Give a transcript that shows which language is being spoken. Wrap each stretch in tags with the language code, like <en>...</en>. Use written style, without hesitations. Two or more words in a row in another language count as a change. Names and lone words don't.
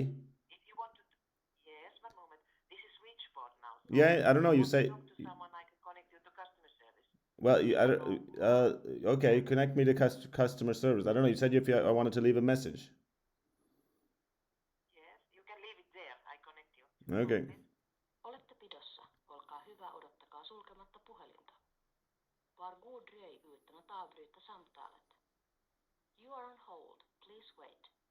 <en>If you want to, yes, one moment. This is switchboard now. So Yeah, I don't know. You if say, talk to someone, I can connect you to customer service. well, okay, connect me to customer service. I don't know. You said I wanted to leave a message. Yes, you can leave it there. I connect you. Okay.</en> <fi>Olette pidossa. Olkaa hyvä, odottakaa sulkematta puhelinta.</fi> <sv>Var god dröj utan att avbryta samtalet.</sv> <en>You are on hold. Please wait.</en>